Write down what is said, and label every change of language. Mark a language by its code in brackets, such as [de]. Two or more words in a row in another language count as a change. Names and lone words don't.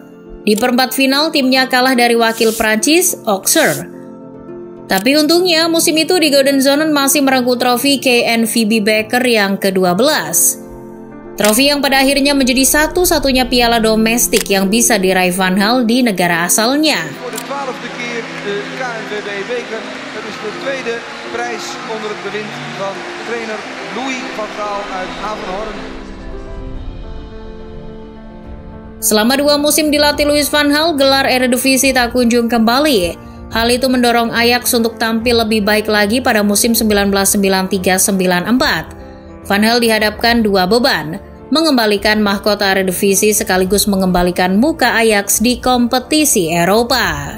[id] Di perempat final timnya kalah dari wakil Prancis, Auxerre. Tapi untungnya musim itu Die Gouden Zonen masih merengkuh trofi KNVB Beker yang ke-12. Trofi yang pada akhirnya menjadi satu-satunya piala domestik yang bisa diraih Van Gaal di negara asalnya. [nl] Voor de 12e keer de KNVB Beker. Het is de tweede prijs onder het bewind van trainer Louis van Gaal uit Averhoorn. [id] Selama 2 musim dilatih Louis van Gaal, gelar Eredivisie tak kunjung kembali. Hal itu mendorong Ajax untuk tampil lebih baik lagi pada musim 1993-94. Van Gaal dihadapkan 2 beban, mengembalikan mahkota Eredivisie sekaligus mengembalikan muka Ajax di kompetisi Eropa.